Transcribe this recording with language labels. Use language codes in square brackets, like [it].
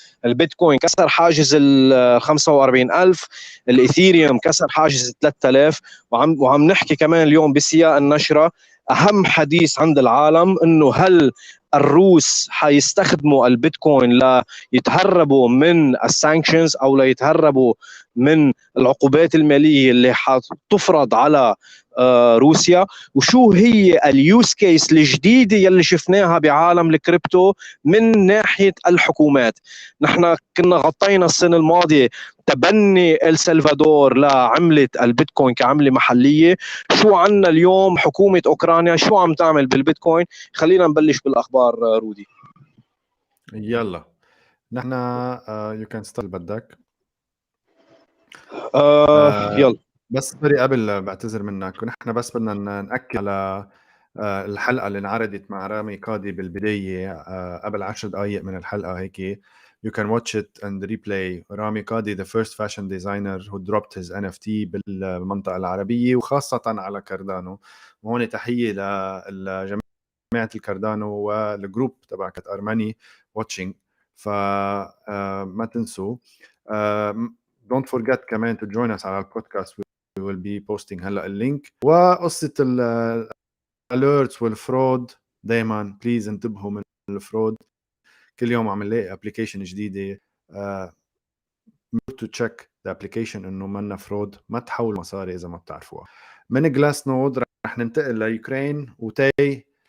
[ar] البيتكوين كسر حاجز ال 45,000، الإثيريوم كسر حاجز 3000، وعم نحكي كمان اليوم بسياق النشرة أهم حديث عند العالم إنه هل الروس حيستخدموا البيتكوين ليتهربوا من السانكشنز أو ليتهربوا من العقوبات المالية اللي حتفرض على روسيا، وشو هي اليوز كيس الجديدة يلي شفناها بعالم الكريبتو من ناحية الحكومات. نحن كنا غطينا السنة الماضية تبني السلفادور لعملة البيتكوين كعملة محلية. شو عنا اليوم؟ حكومة أوكرانيا شو عم تعمل بالبيتكوين؟ خلينا نبلش بالأخبار رودي. يلا نحن [en] you can start [ar] بدك. يلا. بس سوري قبل بعتذر منك، ونحن بس بدنا نأكد على الحلقة اللي انعرضت مع رامي كادي بالبداية قبل 10 دقايق من الحلقة هيك. [en] You can watch it and replay. Ramy Kadi, the first fashion designer who dropped his NFT [ar] بالمنطقة العربية وخاصة على كاردانو. وهون تحية لجماعة الكاردانو والجروب تبع أرماني [en] watching [ar] فما تنسوا. [en] don't forget كمان to join us [ar] على البودكاست. [en] we will be posting [ar] هلا اللينك. وقصة alerts والفرود دايما بليز انتبهوا من الفرود. كل يوم عم نلاقي ابلكيشن جديده [en] to check the application [ar] انه منا فرود. ما تحولوا مصاري اذا ما بتعرفوها. من جلاس نود رح ننتقل ليوكرين وتاي.